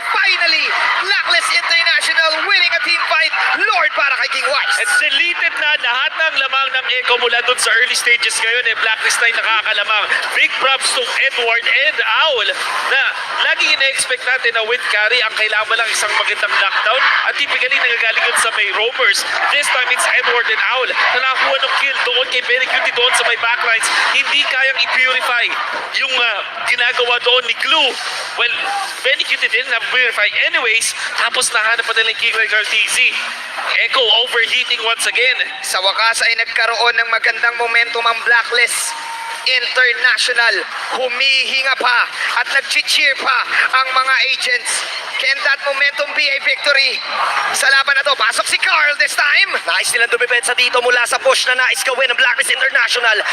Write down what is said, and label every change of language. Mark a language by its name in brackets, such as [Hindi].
[English] Finally, Blacklist International winning a team fight. [Filipino] Lord para kay King Wise. At deleted na lahat ng lamang ng Echo mula dun sa early stages ngayon. Blacklist na yung nakakalamang. [English] Big props to Edward and Owl [Filipino] na laging ina-expect natin na with carry ang kailangan lang isang magandang lockdown at typically nagagaling yun sa may roamers. This time it's Edward and Owl na nakakuha ng kill doon kay Benny Cutie doon sa may backlines. Hindi kayang i-purify yung ginagawa doon ni Clue. [English] Well, Benny Cutie didn't have purify anyways. [Filipino] Tapos nahanap pa nila yung [English] Killer Girl TZ. Echo overheating once again. [Filipino] Sa wakas ay nagkaroon ng magandang momentum ang Blacklist International. Humihinga pa at nag-cheer pa ang mga agents. [English] Can that momentum be a victory [Filipino] sa laban na to? Pasok si Carl this time. Nais nilang dumipensa dito mula sa push na nais gawin ng Blacklist International.